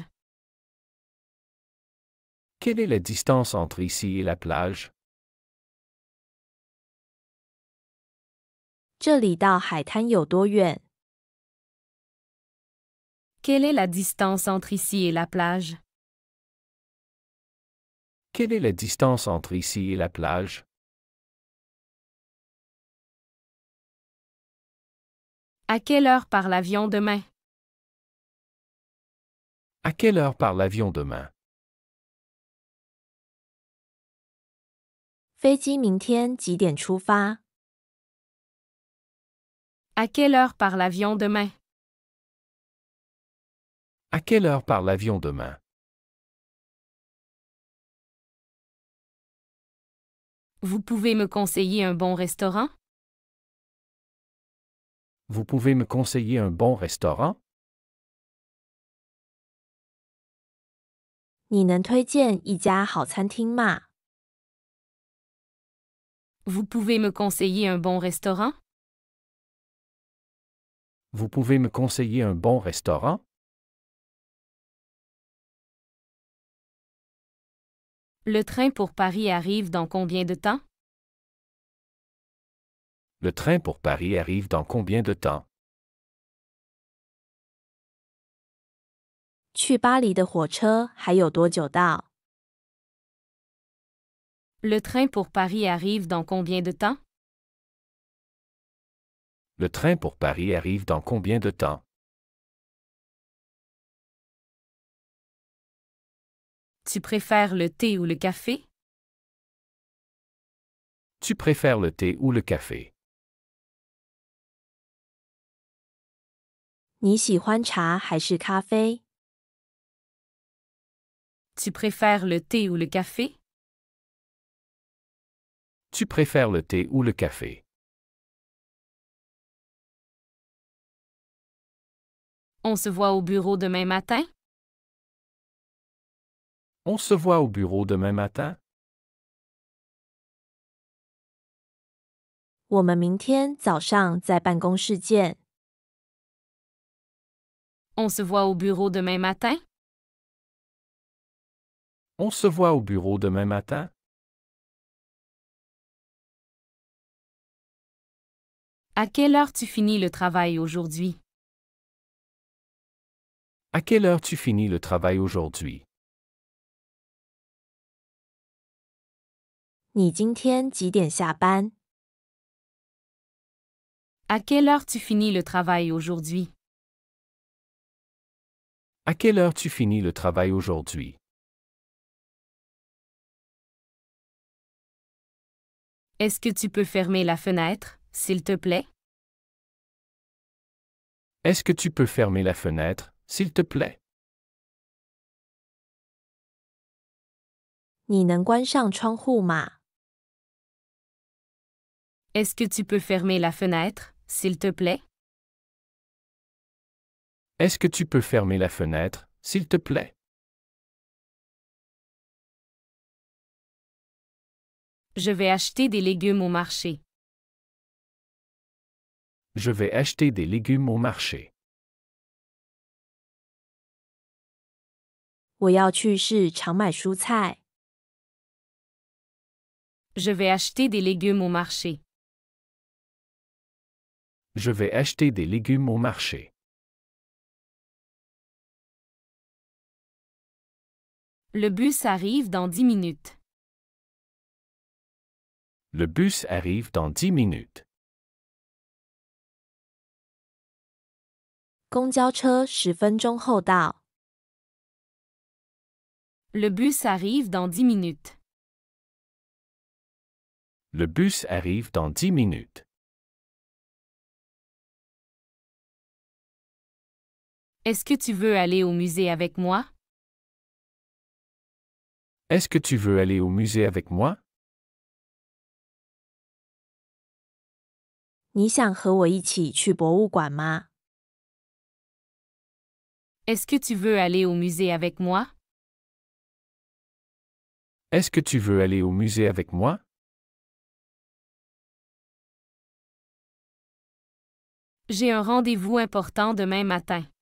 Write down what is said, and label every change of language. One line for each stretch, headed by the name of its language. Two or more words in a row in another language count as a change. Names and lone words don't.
French: Quelle est la distance entre ici et la plage?
Chinese: 这里到海滩有多远？
French: Quelle est la distance entre ici et la plage? Quelle est la distance entre ici et la plage? À quelle heure part l'avion demain? À quelle heure part l'avion demain?
Chinese: 飞机明天几点出发？
French: À quelle heure part l'avion demain? À quelle heure part l'avion demain? Vous pouvez me conseiller un bon restaurant? Vous pouvez me conseiller un bon restaurant?
Chinese: 你能推荐一家好餐厅吗？
French: Vous pouvez me conseiller un bon restaurant? Vous pouvez me conseiller un bon restaurant? Le train pour Paris arrive dans combien de temps? Le train pour Paris arrive dans combien de temps?
Chinese: 去巴黎的火车还有多久到？
French: Le train pour Paris arrive dans combien de temps? Le train pour Paris arrive dans combien de temps? Tu préfères le thé ou le café? Tu préfères le thé ou le café?
Chinese: 你喜欢茶还是咖啡？
French: Tu préfères le thé ou le café? Tu préfères le thé ou le café? On se voit au bureau demain matin? On se voit au bureau demain matin?
Chinese: 我们明天早上在办公室见。
French: On se voit au bureau demain matin? On se voit au bureau demain matin? À quelle heure tu finis le travail aujourd'hui? À quelle heure tu finis le travail aujourd'hui?
Chinese: 你今天几点下班？
French: À quelle heure tu finis le travail aujourd'hui? À quelle heure tu finis le travail aujourd'hui? Est-ce que tu peux fermer la fenêtre, s'il te plaît? Est-ce que tu peux fermer la fenêtre, s'il te plaît?
Chinese: 你能关上窗户吗？
French: Est-ce que tu peux fermer la fenêtre, s'il te plaît? Est-ce que tu peux fermer la fenêtre, s'il te plaît? Je vais acheter des légumes au marché. Je vais acheter des légumes au marché.
Chinese: 我要去市场买蔬菜。
French: Je vais acheter des légumes au marché. Je vais acheter des légumes au marché. Le bus arrive dans 10 minutes. Le bus arrive dans 10 minutes.
Chinese: 公交车10分钟后到。
French: Le bus arrive dans 10 minutes. Le bus arrive dans 10 minutes. Est-ce que tu veux aller au musée avec moi? Est-ce que tu veux aller au musée avec moi?
Chinese: 你想和我一起去博物馆吗？
French: Est-ce que tu veux aller au musée avec moi? Est-ce que tu veux aller au musée avec moi? J'ai un rendez-vous important demain matin.